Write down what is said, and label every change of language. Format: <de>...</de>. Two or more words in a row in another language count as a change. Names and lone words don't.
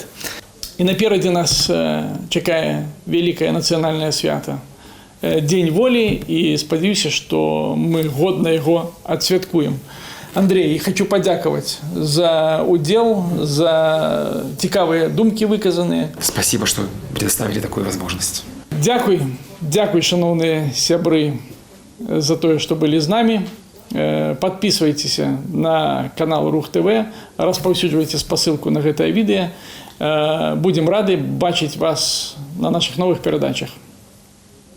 <be>І наперадзе нас чакае вялікае нацыянальнае свята. Дзень волі, і спадзяюся, што мы годна яго адсвяткуем. Андрей, хочу падзякаваць за удзел, за цікавыя думкі выказаныя.</be> <ru>Спасибо, что предоставили такую возможность.</ru> <be>Дзякуй, шановныя сябры, за тое, што былі з намі.</be> <ru>Подписывайтесь на канал Рух ТВ,</ru> <be>распаўсюджвайце спасылку на гэтае відэа.</be> <ru>Будем рады</ru> <be>бачыць вас на</be> <ru>наших новых</ru> <be>перадачах.</be>